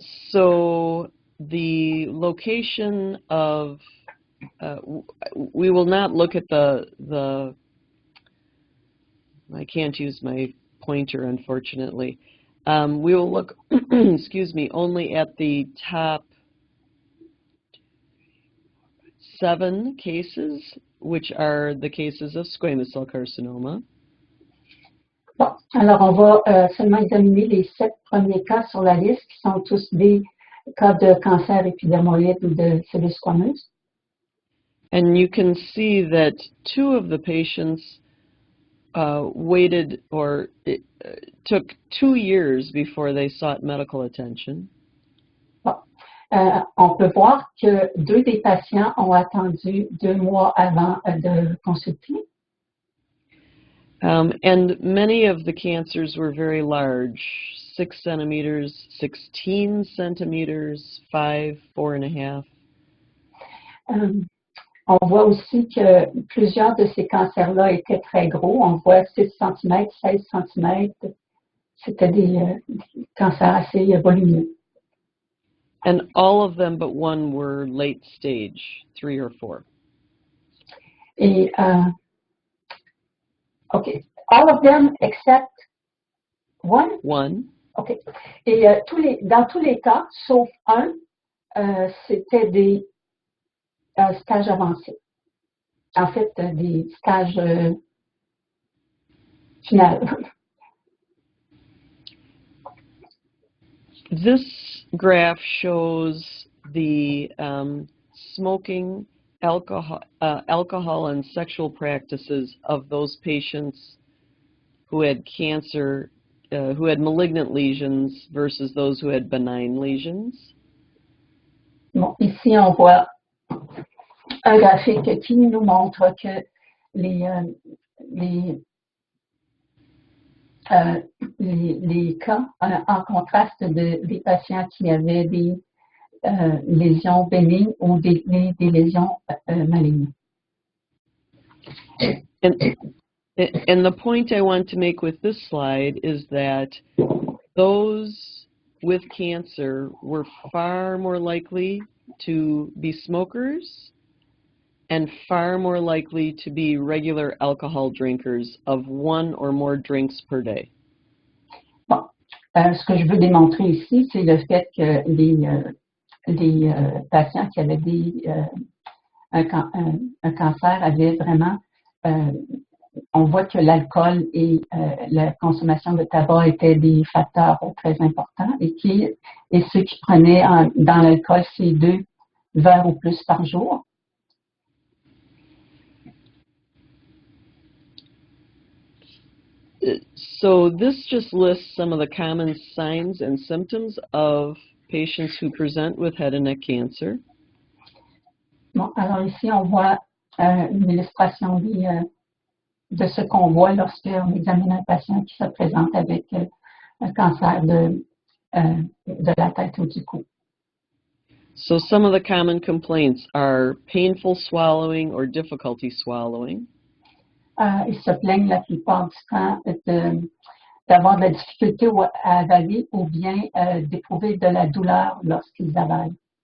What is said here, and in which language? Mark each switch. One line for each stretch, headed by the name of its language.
English: So the location of, we will not look at the I can't use my pointer, unfortunately. We will look, excuse me, only at the top 7 cases, which are the cases of squamous cell carcinoma.
French: Bon, alors on va seulement examiner les 7 premiers cas sur la liste, qui sont tous des cas de cancer épidermoïde ou de cellules squameuses.
English: And you can see that 2 of the patients waited or took 2 years before they sought medical attention.
French: Bon. On peut voir que 2 des patients ont attendu 2 mois avant de consulter.
English: And many of the cancers were very large, 6 centimeters, 16 centimeters, 5, 4.5.
French: On voit aussi que plusieurs de ces cancers-là étaient très gros. On voit 6 cm, 16 cm. C'était des cancers assez volumineux.
English: And all of them but one were late stage, 3 or 4. Et, OK. All of them except one? One. OK.
French: Et dans tous les cas, sauf un, c'était des stages avancés. En fait, des stages finaux.
English: This graph shows the smoking, alcohol and sexual practices of those patients who had cancer, who had malignant lesions versus those who had benign lesions.
French: Bon, ici, on voit un graphique qui nous montre que les cas, en contraste des patients qui avaient des lésions bénignes ou des lésions malignes.
English: And the point I want to make with this slide is that those with cancer were far more likely to be smokers and far more likely to be regular alcohol drinkers of 1 or more drinks per day.
French: Bon, ce que je veux démontrer ici, c'est le fait que les patients qui avaient un cancer avaient vraiment, on voit que l'alcool et la consommation de tabac étaient des facteurs très importants et ceux qui prenaient dans l'alcool, c'est 2 verres ou plus par jour.
English: So this just lists some of the common signs and symptoms of patients who present with head and neck cancer.
French: Bon, alors ici, on voit une illustration de ce qu'on voit lorsqu'on examine un patient qui se présente avec un cancer de la tête ou du cou.
English: So some of the common complaints are painful swallowing or difficulty swallowing.
French: Ils se plaignent la plupart du temps d'avoir de la difficulté à avaler ou bien d'éprouver de la douleur lorsqu'ils avalent.